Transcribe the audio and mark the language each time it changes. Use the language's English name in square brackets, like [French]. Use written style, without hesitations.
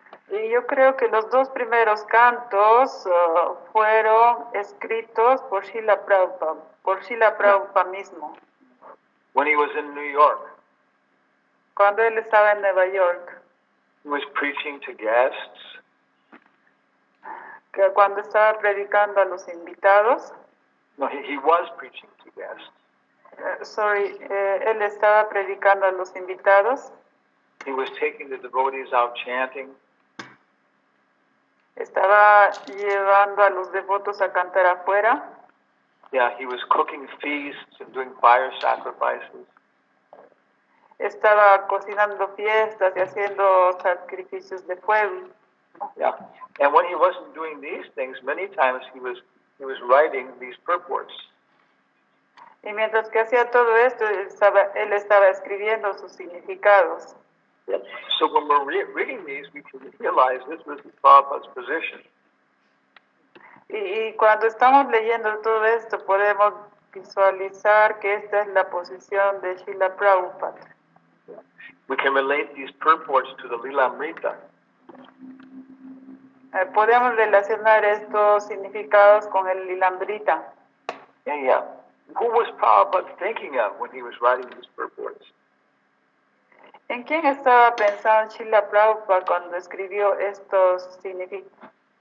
[Spanish] Y yo creo que los dos primeros cantos fueron escritos por Srila Prabhupada mismo. [English] When he was in New York. [Spanish] Cuando él estaba en Nueva York. [English] He was preaching to guests. [Spanish] Que cuando estaba predicando a los invitados. [English] No, he was preaching to guests. [Spanish] Él estaba predicando a los invitados. [English] He was taking the devotees out chanting. [Spanish] Estaba llevando a los devotos a cantar afuera. [English] Yeah, he was cooking feasts and doing fire sacrifices. [Spanish] Estaba cocinando fiestas y haciendo sacrificios de fuego. [English] Yeah, and when he wasn't doing these things, many times he was writing these purports. [Spanish] Y mientras que hacía todo esto, él estaba escribiendo sus significados. [English] Yeah. So when we're reading these, we can realize this was Prabhupada's position. [Spanish] Y cuando estamos leyendo todo esto, podemos visualizar que esta es la posición de Srila Prabhupada. [English] Yeah. We can relate these purports to the Lilamrita. [Spanish] Podemos relacionar estos significados con el Lilamrita. [English] Yeah. Who was Prabhupada thinking of when he was writing these purports? [Spanish] ¿En quién estaba pensando Srila Prabhupada cuando escribió estos significados?